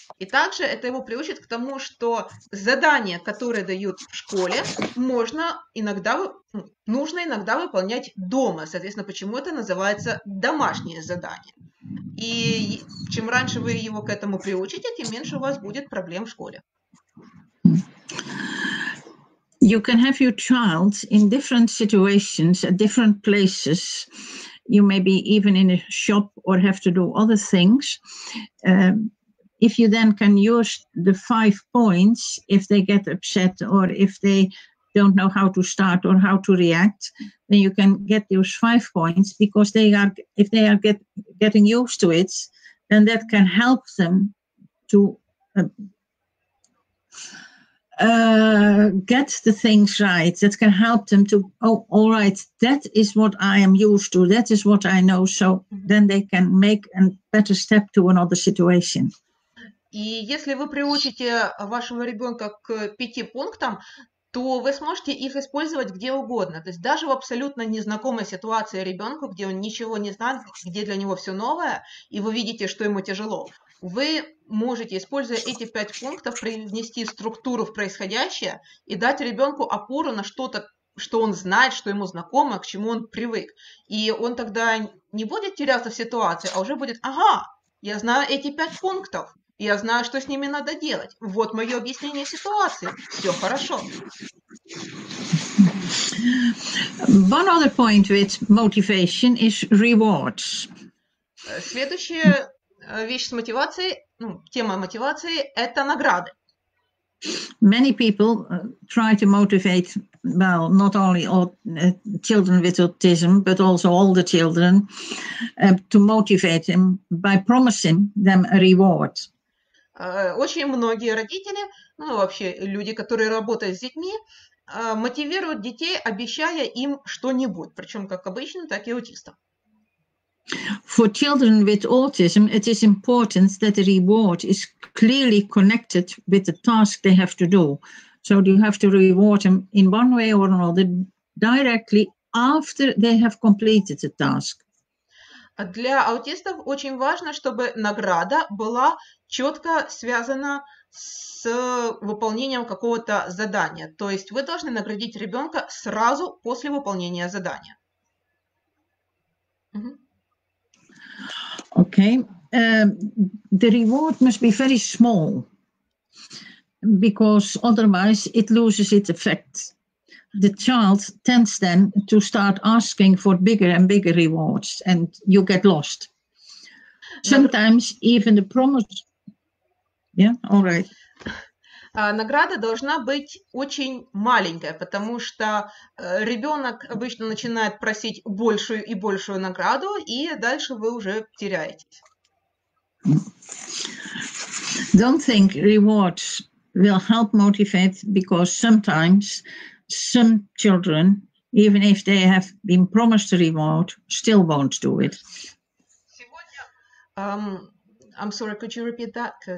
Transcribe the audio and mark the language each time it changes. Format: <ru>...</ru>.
<ru>И также это его приучит к тому, что задания, которые дают в школе, нужно иногда выполнять дома. Соответственно, почему это называется домашнее задание. И чем раньше вы его к этому приучите, тем меньше у вас будет проблем в школе.</ru> <en>You can have your child in different situations at different places. You may be even in a shop or have to do other things. If you then can use the 5 points, if they get upset or if they don't know how to start or how to react, then you can get those 5 points, because if they are getting used to it, then that can help them to get the things right. That can help them to, oh, all right, that is what I am used to, that is what I know, so then they can make a better step to another situation.</en> <ru>И если вы приучите вашего ребенка к 5 пунктам, то вы сможете их использовать где угодно. То есть даже в абсолютно незнакомой ситуации ребенку, где он ничего не знает, где для него все новое, и вы видите, что ему тяжело, вы можете, используя эти 5 пунктов, привнести структуру в происходящее и дать ребенку опору на что-то, что он знает, что ему знакомо, к чему он привык. И он тогда не будет теряться в ситуации, а уже будет, ага, я знаю эти 5 пунктов. Я знаю, что с ними надо делать. Вот мое объяснение ситуации. Все хорошо.</ru> <en>One other point with motivation is rewards.</en> <ru>Следующая вещь с мотивацией, тема мотивации, это награды.</ru> <en>Many people try to motivate, well, not only all children with autism, but also older children, to motivate them by promising them a reward.</en> <ru>Очень многие родители, вообще люди, которые работают с детьми, мотивируют детей, обещая им что-нибудь, причем как обычно, так и аутистам.</ru> <en>For children with autism, it is important that the reward is clearly connected with the task they have to do. So you have to reward them in one way or another directly after they have completed the task.</en> <ru>Для аутистов очень важно, чтобы награда была четко связана с выполнением какого-то задания. То есть вы должны наградить ребенка сразу после выполнения задания.</ru> <en>Okay. The reward must be very small because otherwise it loses its effect. The child tends then to start asking for bigger and bigger rewards and you get lost. Sometimes even the promise... Yeah, all right.</en> <ru>Награда должна быть очень маленькая, потому что ребенок обычно начинает просить большую и большую награду, и дальше вы уже теряетесь.</ru> <en>Don't think rewards will help motivate, because sometimes some children, even if they have been promised a reward, still won't do it. I'm sorry, could you repeat that?</en>